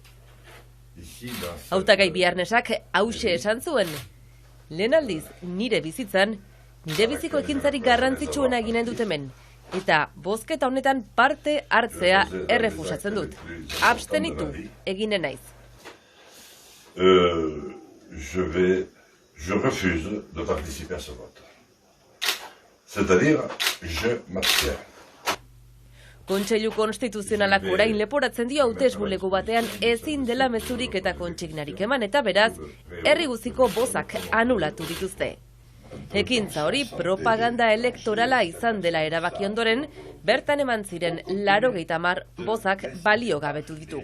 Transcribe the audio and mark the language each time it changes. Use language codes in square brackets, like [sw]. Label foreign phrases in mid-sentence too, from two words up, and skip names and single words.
[eu] Hautagai Biarnesak hauxe esan zuen, lehen aldiz nire bizitzan, nire biziko ekintzarik garrantzitsuena eginen dut hemen, eta bozketa honetan parte hartzea errefusatzen dut. Abstenitu eginen naiz. [fr] Je refuse de participer à ce vote. C'est-à-dire, je m'abstiens. [eu] Kontseilu Konstituzionalak orain leporatzen dio hautesbulego batean ezin dela mezurik eta kontsignarik eman eta beraz, herri guztiko bozak anulatu dituzte. Ekintza hori propaganda elektorala izan dela erabaki ondoren, bertan eman ziren 80 bozak balio gabetu ditu.